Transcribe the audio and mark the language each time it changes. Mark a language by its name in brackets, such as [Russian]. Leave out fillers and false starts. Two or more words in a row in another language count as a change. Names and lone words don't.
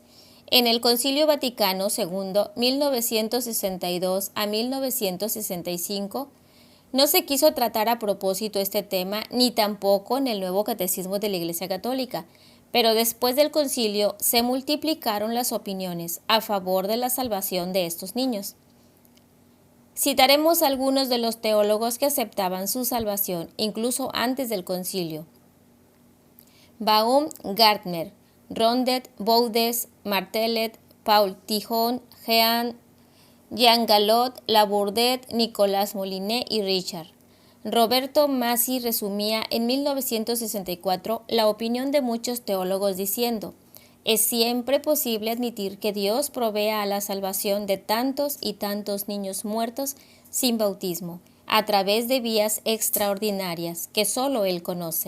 [Spanish] En el Concilio Vaticano II, 1962 a 1965, no se quiso tratar a propósito este tema, ni tampoco en el nuevo Catecismo de la Iglesia Católica, pero después del concilio se multiplicaron las opiniones a favor de la salvación de estos niños. Citaremos algunos de los teólogos que aceptaban su salvación, incluso antes del concilio. Baumgartner, Rondet, Boudes, Martelet, Paul Tijón, Jean Galot, Labourdet, Nicolas Molinet y Richard. Roberto Massi resumía en 1964 la opinión de muchos teólogos diciendo: es siempre posible admitir que Dios provea a la salvación de tantos y tantos niños muertos sin bautismo, a través de vías extraordinarias que solo Él conoce.